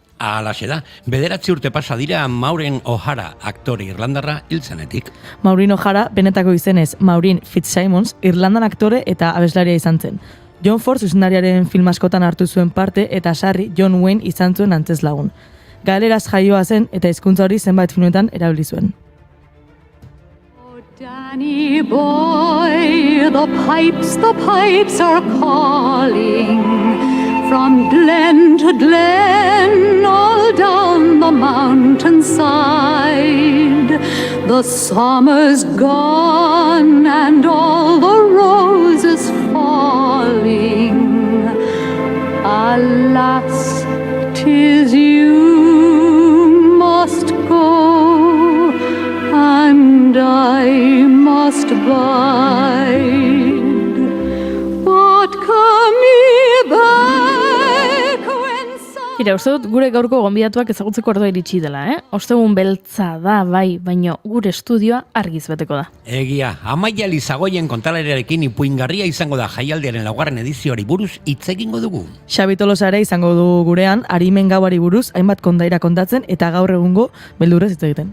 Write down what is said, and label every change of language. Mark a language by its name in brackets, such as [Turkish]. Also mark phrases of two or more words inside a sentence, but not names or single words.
[Basque] Alaxe da, 9 urte pasa dira Maureen O'Hara, aktore irlandarra hiltzenetik. Maureen O'Hara, benetako izenez Maureen Fitzsimons, Irlandan aktore eta abeslaria izan zen. John Ford zuzendariaren film askotan hartu zuen parte eta sarri John Wayne izan zuen antzezlagun. Galeraz jaioa zen eta hizkuntza hori zenbait filmetan erabili zuen. [English] Danny boy, the pipes are calling from glen to glen, all down the mountainside. The summer's gone and all the roses falling. Alas, 'tis you must go, and I must bide. But come ye back when [Basque] Begira, uste dut gure gaurko gonbidatuak ezagutzeko ordua iritsi dela, Ostegun beltza da, bai, baino gure estudioa argiz beteko da. Egia, Amaia Lizagoien kontalariarekin ipuingarria izango da jaialdiaren 4. edizioari buruz hitz egingo dugu. Xabi Tolosare izango du gurean, arimen gauari buruz, hainbat kondaira kontatzen eta gaur egungo beldurrez hitz egiten.